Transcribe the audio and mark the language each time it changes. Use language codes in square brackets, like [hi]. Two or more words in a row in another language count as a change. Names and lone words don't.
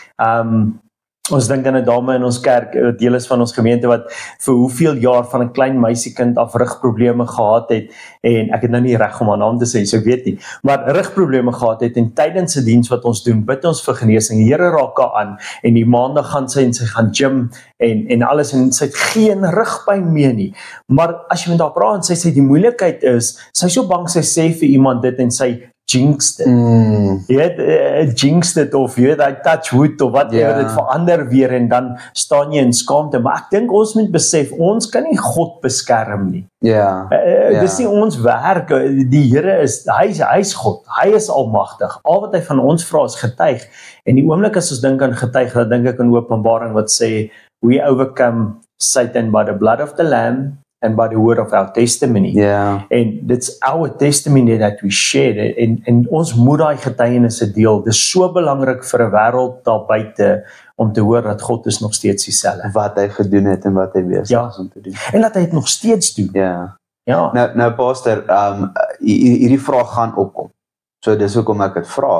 [af] Ons dink aan 'n dame in ons kerk, deel is van ons gemeente wat vir hoeveel jaar van 'n klein meisiekind af rugprobleme gehad het, en ek het nou nie reg om haar naam te sê, so ek weet nie, maar rugprobleme gehad het, en tydens 'n diens wat ons doen, bid ons vir genesing, die Here raak haar aan, en die maandag gaan sy en sy gaan gym, en alles, en sy het geen rugpyn meer nie, maar as jy met haar praat, en sy sê die moeilikheid is, sy is so bang, sy sê vir iemand dit, en sy jinx dit. Jy weet, jinx dit, of jy weet, [en] I touch wood, [af] of wat, dit verander weer, en dan staan jy in skaamte, maar ek dink ons moet besef, ons kan nie God beskerm nie. Dis nie ons werk, die Here is, hy is God, hy is almagtig, al wat hy van ons vra is getuig, en die oomblik as ons dink aan getuig, dan dink ek aan Openbaring wat sê, [en] we overcome Satan by the blood of the Lamb, and by the word of our testimony. [af] En dit's [en] our testimony that we share, [af] en ons moet daai getuienisse deel. Dis so belangrik vir 'n wêreld daar buite om te hoor dat God is nog steeds dieselfde. Wat hy gedoen het en wat hy besig is om te doen. En dat hy dit nog steeds doen. Nou pastor, hierdie vraag gaan opkom. So dis hoekom ek dit vra.